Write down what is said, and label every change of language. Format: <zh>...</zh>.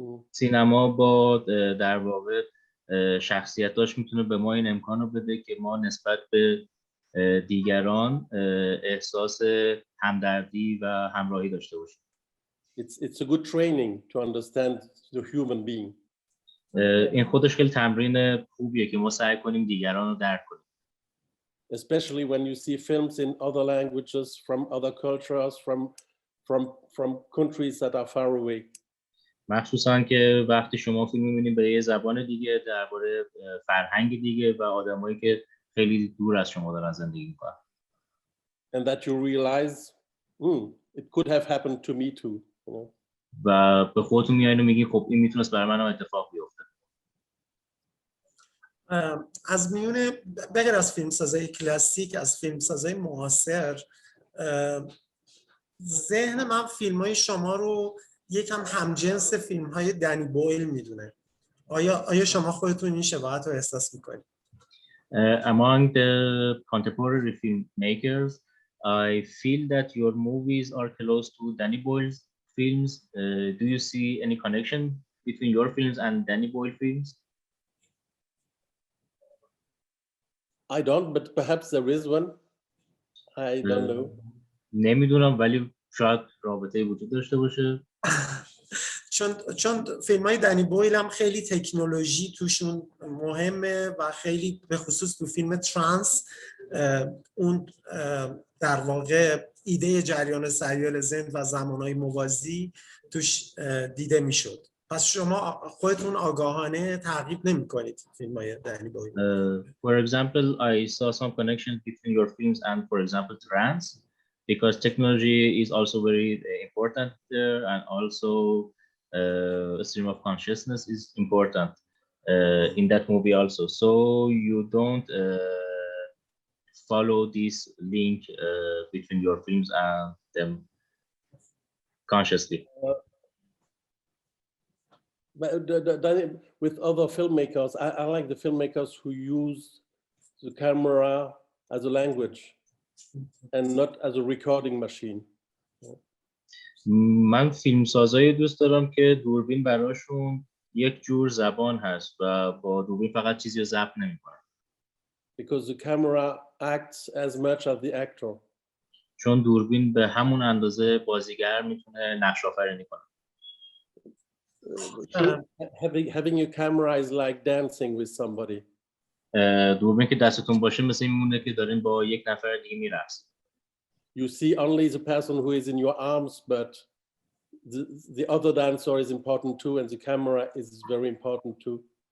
<fa>سینما با در واقع شخصیتاش میتونه به ما این امکان رو بده که ما نسبت به دیگران احساس همدردی و همراهی داشته باشیم.</fa> <en>It's a good training to understand the human being.</en> <fa>این خودش خیلی تمرین خوبیه که ما سعی کنیم دیگران رو درک کنیم.</fa> <en>Especially when you see films in other languages, from other cultures, from countries that are far away.</en> <fa>مخصوصا که وقتی شما فیلم می‌بینید به یه زبان دیگه درباره فرهنگ دیگه و آدمایی که خیلی دور از شما دارن زندگی می‌کنن.</fa> <en>And that you realize, it could have happened to me too. You know?</en> <fa>و به خودتون میایین و میگین خب این میتونست برای من هم اتفاق بیفته. از میون بغیر از فیلمسازی کلاسیک، از فیلمسازی معاصر، ذهن من فیلم‌های شما رو یکم همجنس فیلم‌های دنی بویل میدونه. آیا شما خودتون این شباهت رو احساس میکنید؟</fa> <en>Among the contemporary filmmakers, I feel that your movies are close to Danny Boyle's films. Do you see any connection between your films and Danny Boyle films? I don't, but perhaps there is one. I don't know.</en> <fa>نمیدونم ولی شاید رابطه وجود داشته باشه. چون فیلم‌های دنی بویل هم خیلی تکنولوژی توشون مهمه و خیلی به خصوص تو فیلم ترانس اون در واقع ایده جریان سریال ذهن و زمانهای موازی توش دیده میشد. پس شما خودتون آگاهانه تعقیب نمی‌کنید فیلم‌های دنی بویل.</fa> <en>For example, I saw some connection between your films and, for example, trance, because technology is also very important there, and also stream of consciousness is important in that movie also. So you don't follow this link between your films and them consciously. But with other filmmakers, I like the filmmakers who use the camera as a language and not as a recording machine.</en> <fa>من فیلمسازایی دوست دارم که دوربین براشون یک جور زبان هست و با دوربین فقط چیزی رو ضبط نمی‌کنن.</fa> <en>Because the camera acts as much as the actor.</en> <fa>چون دوربین به همون اندازه بازیگر میتونه نقش آفرینی کنه.</fa> <en>Having a camera is like dancing with somebody.</en> <fa>دوربین که دستتون باشه مثل این میمونه که دارین با یک نفر دیگه میرقصید.</fa> <en>You see only the person who is in your arms, but the other dancer is important too, and the camera is very important too.</en>